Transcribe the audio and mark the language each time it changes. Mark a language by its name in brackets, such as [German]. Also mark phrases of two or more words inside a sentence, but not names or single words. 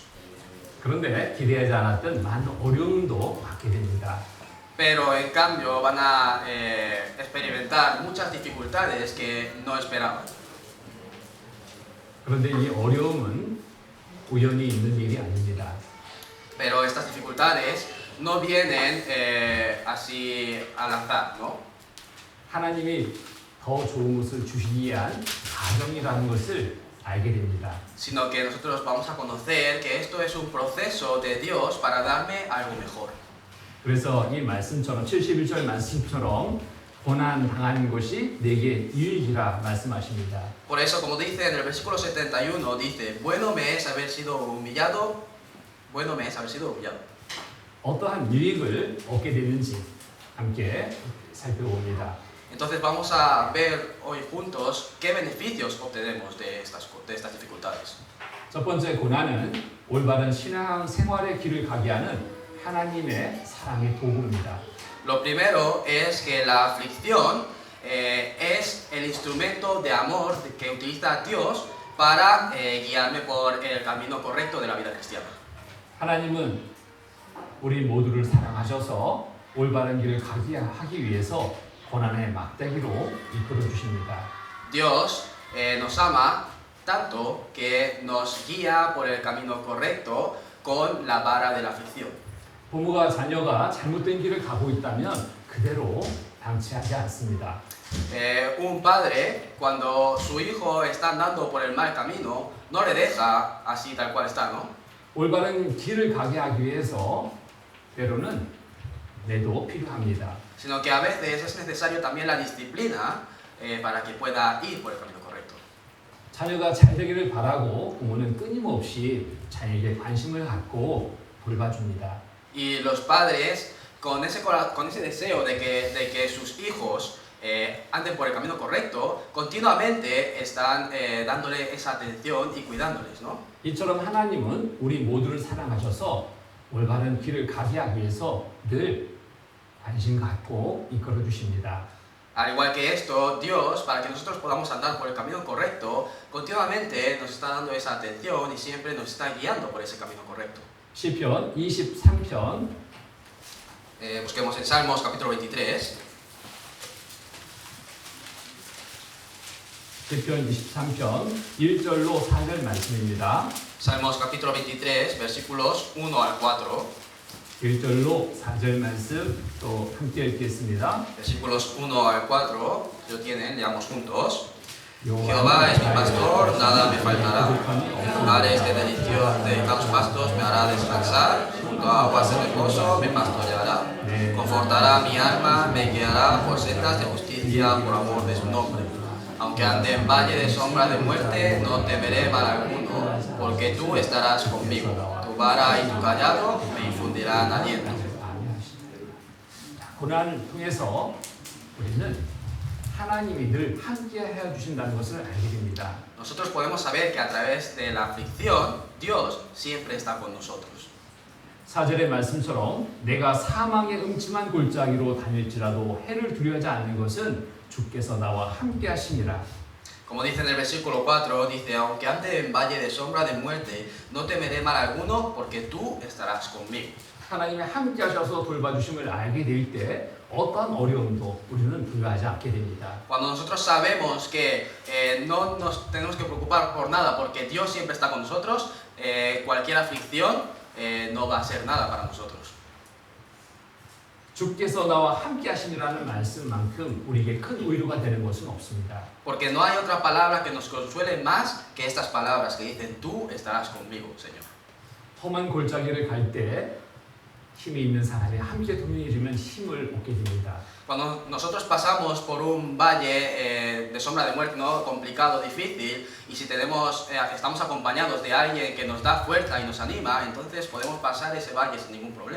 [Korean] 그런데 기대하지 않았던 많은 어려움도 받게 됩니다. [Spanish] Pero en cambio van a experimentar muchas dificultades que no esperaban. [Korean] 그런데 이 어려움은 우연히 있는 일이 아닙니다. [Spanish] Pero estas dificultades no vienen así al azar, ¿no? [Korean] 하나님이 더 좋은 것을 주시기 위한 과정이라는 것을 알게 됩니다. [Spanish] Sino que nosotros vamos a conocer que esto es un proceso de Dios para darme algo mejor. [Korean] 그래서 이 말씀처럼 71절 말씀처럼 고난 당하는 것이 내게 유익이라 말씀하십니다. [Spanish] Por eso, como dice en el versículo 71, dice, bueno me es haber sido humillado, bueno me es haber sido humillado. [Korean] 어떠한 유익을 얻게 되는지 함께 살펴봅니다. [Spanish] Entonces vamos a ver hoy juntos qué beneficios obtenemos de estas dificultades. [Korean] 첫 번째 고난은 올바른 신앙 생활의 길을 가게 하는 하나님의 사랑의 도구입니다. [Spanish] Lo primero es que la aflicción es el instrumento de amor que utiliza Dios para guiarme por el camino correcto de la vida cristiana. [Korean] 하나님은 우리 모두를 사랑하셔서 올바른 길을 가게 하기 위해서 고난의 막대기로 이끌어 주십니다. [Spanish] Dios nos ama tanto que nos guía por el camino correcto con la vara de la aflicción. [Korean] 부모가 자녀가 잘못된 길을 가고 있다면 그대로 방치하지 않습니다. [Spanish] Un padre, cuando su hijo está andando por el mal camino, no le deja así tal cual está, ¿no? [Korean] 올바른 길을 가게 하기 위해서 때로는 내도 필요합니다. [Spanish] Sino que a veces es necesario también la disciplina para que pueda ir por el camino correcto. [Korean] 자녀가 잘 되기를 바라고 부모는 끊임없이 자녀에게 관심을 갖고 돌봐줍니다. [Spanish] Y los padres, con ese deseo de que sus hijos anden por el camino correcto, continuamente están dándole esa atención y cuidándoles, ¿no? [Korean] 이처럼 하나님은 우리 모두를 사랑하셔서 올바른 길을 가게 하기 위해서 늘 관심 갖고 이끌어 주십니다. [Spanish] Al igual que esto, Dios, para que nosotros podamos andar por el camino correcto, continuamente nos está dando esa atención y siempre nos está guiando por ese camino correcto. [Korean] 시편 23편 [Spanish] Busquemos en Salmos capítulo 23. [Korean] 시편 23편 1절로 4절 말씀입니다. [Spanish] Salmos capítulo 23, versículos 1 al 4. [Korean] 1절로 4절 말씀 또 함께 읽겠습니다. [Spanish] Versículos 1 al 4, si lo tienen, leamos juntos. Jehová es mi pastor, nada me faltará. En lugares de delicados pastos me hará descansar, junto a aguas de reposo me pastoreará. Confortará mi alma, me guiará por sendas de justicia por amor de su nombre. Aunque ande en valle de sombra de muerte, no temeré mal alguno, porque tú estarás conmigo. Tu vara y tu callado me infundirán aliento. [Korean] 고난을 통해서 우리는 하나님이 늘 함께 해 주신다는 것을 알게 됩니다. [Spanish] Nosotros podemos saber que a través de la aflicción, Dios siempre está con nosotros. [Korean] 4절의 말씀처럼 내가 사망의 음침한 골짜기로 다닐지라도 해를 두려워하지 않는 것은 주께서 나와 함께 하심이라. [Spanish] Como dice en el versículo 4, dice, aunque ande en valle de sombra de muerte, no temeré mal alguno, porque tú estarás conmigo. [Korean] 하나님이 함께 하셔서 돌봐주심을 알게 될 때 어떤 어려움도 우리는 두려워하지 않게 됩니다. [Spanish] Cuando nosotros sabemos que no nos tenemos que preocupar por nada, porque Dios siempre está con nosotros, cualquier aflicción no va a ser nada para nosotros. [Korean] 주께서 나와 함께 하시니라는 말씀만큼 우리에게 큰 위로가 되는 것은 없습니다. [Spanish] Porque no hay otra palabra que nos consuele más que estas palabras que dicen, tú estarás conmigo, Señor. [Korean] 험한 골짜기를 갈 때 힘이 있는 사람이 함께 동행해주면 힘을 얻게 됩니다. [Spanish] Cuando nosotros pasamos por un valle de sombra de muerte, ¿no? Complicado, difícil, y si estamos acompañados de alguien que nos da fuerza y nos anima, entonces podemos pasar ese valle sin ningún problema.